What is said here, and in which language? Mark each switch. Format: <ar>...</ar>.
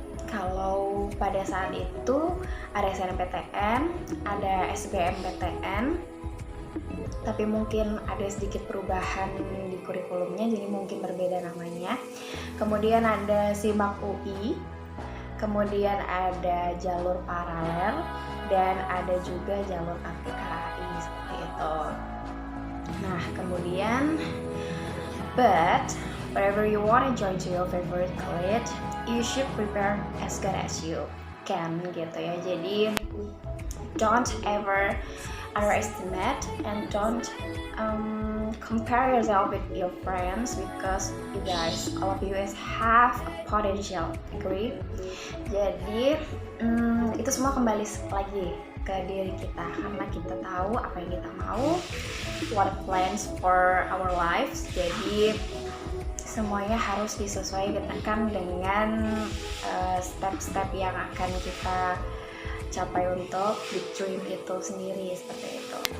<id>Kalau pada saat itu ada SNMPTN, ada SBMPTN, tapi mungkin ada sedikit perubahan di kurikulumnya, jadi mungkin berbeda namanya. Kemudian ada SIMAK UI, kemudian ada jalur paralel, dan ada juga jalur APKAI seperti itu. Nah, kemudian,</id> <en>but wherever you want to join to your favorite college, you should prepare as good as you can</en> <id>gitu ya. Jadi</id> <en>don't ever underestimate and don't compare yourself with your friends, because you guys, all of you guys have a potential. Agree?</en> <id>Jadi itu semua kembali lagi ke diri kita, karena kita tahu apa yang kita mau,</id> <en>what plans for our lives.</en> <id>Jadi semuanya harus disesuaikan dengan step-step yang akan kita capai untuk</id> <en>big dream</en> <id>itu sendiri, seperti itu.</id>